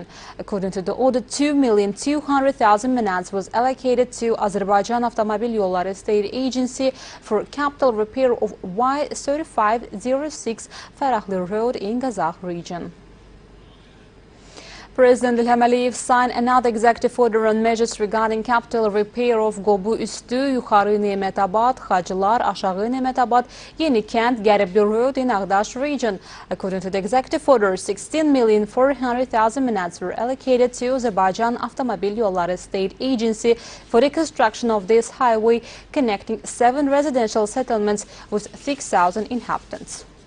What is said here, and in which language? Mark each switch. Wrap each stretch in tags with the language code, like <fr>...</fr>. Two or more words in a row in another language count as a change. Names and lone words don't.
<en>According to the order, 2,200,000 manats was allocated to Azərbaycan Avtomobil Yolları State Agency for capital repair of Y3506 fevralın road in Qazax region. President İlham Aliyev signed another executive order on measures regarding capital repair of Qobu Üstü, Yuxarı Nemətabad, Xacılar, Aşağı Nemətabad, Yenikent, Qəribli Road in Ağdaş region. According to the executive order, 16,400,000 manats were allocated to Azərbaycan Avtomobil Yolları State Agency for the construction of this highway connecting 7 residential settlements with 6,000 inhabitants.</en>